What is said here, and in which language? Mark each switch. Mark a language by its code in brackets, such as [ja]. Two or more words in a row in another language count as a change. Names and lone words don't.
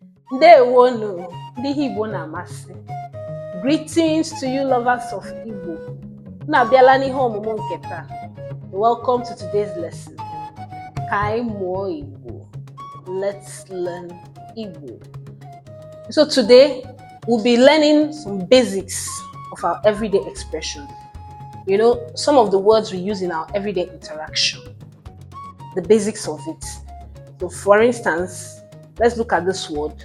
[ig] Ndewonu, ndị Igbo na-amasị. [en] Greetings to you lovers of Igbo. [ig] Na-abịala n'ihe ọmụmụ nke taa. [en] Welcome to today's lesson. [ig] Ka anyị mụọ Igbo. [en] Let's learn Igbo. So today we'll be learning some basics of our everyday expression. You know, some of the words we use in our everyday interaction. The basics of it. So for instance, let's look at this word.